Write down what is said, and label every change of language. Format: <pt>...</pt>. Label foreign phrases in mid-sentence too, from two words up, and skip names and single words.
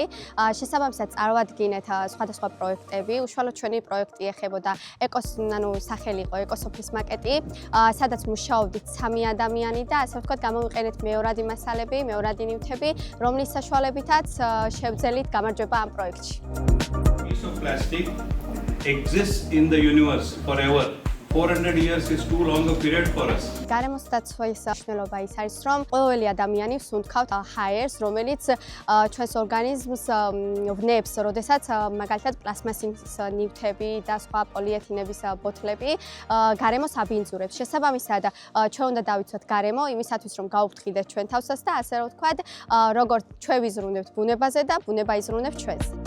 <ka>შესაბამისად წარვადგინეთ სხვადასხვა პროექტები. უშუალოდ ჩვენი პროექტი ეხებოდა სახელი იყო ეკოსოფლის მაკეტი, სადაც მუშაობდით 3 ადამიანი და ასე ვთქვათ გამოვიყენეთ მეორადი მასალები, მეორადი ნივთები, რომლის საშუალებითაც შევძელით გამარჯვება ამ პროექტში.</ka> <en>Piece of plastic exists in the universe forever. 400 years is too long a period for us.</en> <ka>გარემოს დაცვის მნიშვნელობა ის არის, რომ ყოველი ადამიანი ვსუნთქავთ ჰაერს, რომელიც ჩვენს ორგანიზმს ვნებს, როდესაც მაგალითად პლასმასის ნივთები და სხვა პოლიეთილენების ბოთლები გარემოს აბინძურებს. შესაბამისად, ჩვენ უნდა დავიცვათ გარემო იმისათვის, რომ გაუფრთხილდეთ ჩვენ თავსაც და ასე რომ ვთქვათ, როგორც ჩვენ ვიზრუნებთ ბუნებაზე და ბუნება იზრუნებს ჩვენს.</ka>